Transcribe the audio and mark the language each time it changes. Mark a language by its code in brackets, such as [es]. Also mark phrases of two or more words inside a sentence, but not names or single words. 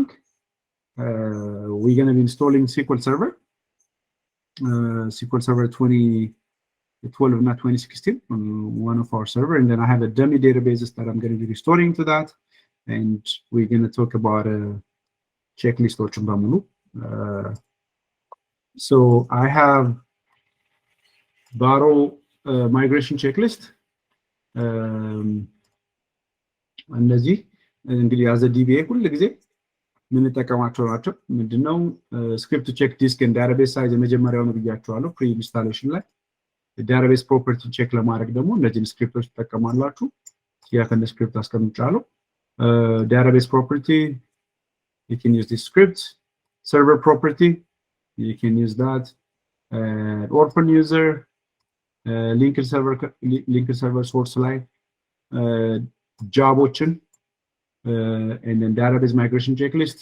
[en] We're going to be installing SQL Server 2012 not 2016 on one of our server, and then I have a dummy databases that I'm going to be restoring to that, and we're going to talk about a checklist or chumbamulu. So I have borrow migration checklist. [am] እነዚህ እንግዲህ [en] as a DBA [am] ሁሉ ጊዜ ምን ተጠቀማቸው ናቸው? ምንድነው [en] script check disk and database size [am] የመጀመሪያው ነው ብያችኋለሁ [en] pre installation [am] ላይ። [en] database property check [am] ለማድረግ ደግሞ እነዚህን ስክሪፕቶች ተጠቀማላችሁ። ያ ከነ ስክሪፕት አስቀምጫለሁ። [en] database property, you can use this script. Server property, you can use that. Orphan user, linked server source line, job option, and then database migration checklist.